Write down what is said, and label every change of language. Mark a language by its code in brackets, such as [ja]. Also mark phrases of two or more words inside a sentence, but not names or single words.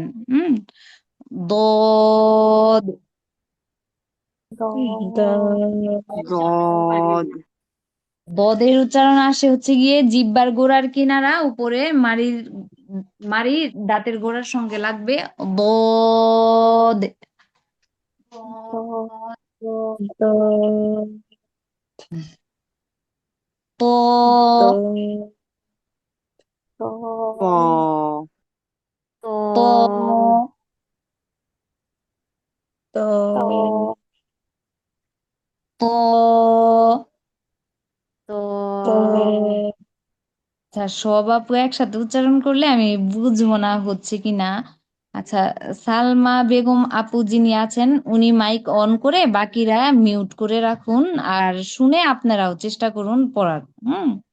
[bn] হুম। দদ। দদ দদের উচ্চারণ আসে হচ্ছে গিয়ে জিহ্বার গোড়ার কিনারা উপরে মাড়ির মাড়ি দাঁতের গোড়ার সঙ্গে লাগবে। দদ। ত। প ত। ত। আচ্ছা সব আপু একসাথে উচ্চারণ করলে আমি বুঝবো না হচ্ছে কি না। আচ্ছা, সালমা বেগম আপু যিনি আছেন উনি মাইক অন করে, বাকিরা মিউট করে রাখুন। আর শুনে আপনারাও চেষ্টা করুন পড়ার। হুম।